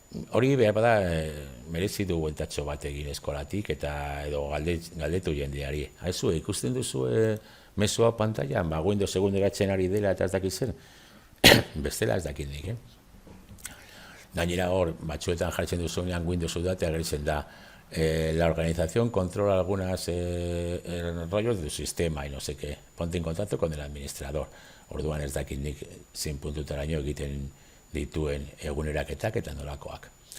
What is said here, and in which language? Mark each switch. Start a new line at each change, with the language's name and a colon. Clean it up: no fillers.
Basque: Hori behar bada merezi du bueltatxo bat egin eskolatik eta edo galdetu jendeari. Haizu, ikusten duzu mesua pantailan, Windows segunderatzen ari dela eta ez dakit zer, bestela ez dakit nik, Gainera hor, batzuetan jartzen duzunean Windows Update agertzen da.
Spanish: La organización controla algunos rollos de tu sistema y no sé qué. Ponte en contacto con el administrador.
Basque: Orduan ez dakit nik zein puntutaraino egiten dituen eguneraketak eta nolakoak.